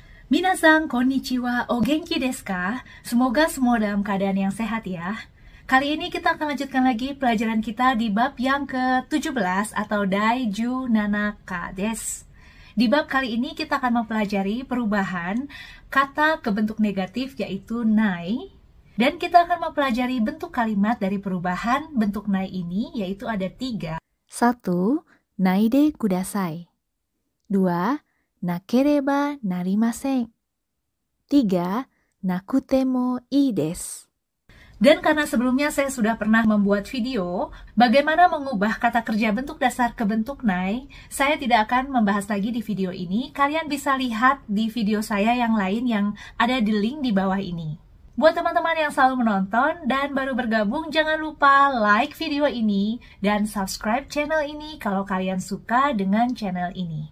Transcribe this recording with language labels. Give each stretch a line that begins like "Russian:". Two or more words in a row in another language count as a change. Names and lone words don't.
Japanese: みなさん、こんにちは、お元気ですか?
Indonesian: Semoga semua dalam keadaan yang sehat ya. Kali ini kita akan lanjutkan lagi pelajaran kita di bab yang ke-17 atau
Japanese: 第十七課です.
Indonesian: Di bab kali ini kita akan mempelajari perubahan kata ke bentuk negatif yaitu nai. Dan kita akan mempelajari bentuk kalimat dari perubahan bentuk nai ini yaitu ada 3. 1.
Japanese: ないでください。2. なければなりません。3. なくてもいいです。
Indonesian: Dan karena sebelumnya saya sudah pernah membuat video bagaimana mengubah kata kerja bentuk dasar ke bentuk nai, saya tidak akan membahas lagi di video ini. Kalian bisa lihat di video saya yang lain yang ada di link di bawah ini. Buat teman-teman yang selalu menonton dan baru bergabung, jangan lupa like video ini dan subscribe channel ini kalau kalian suka dengan channel ini.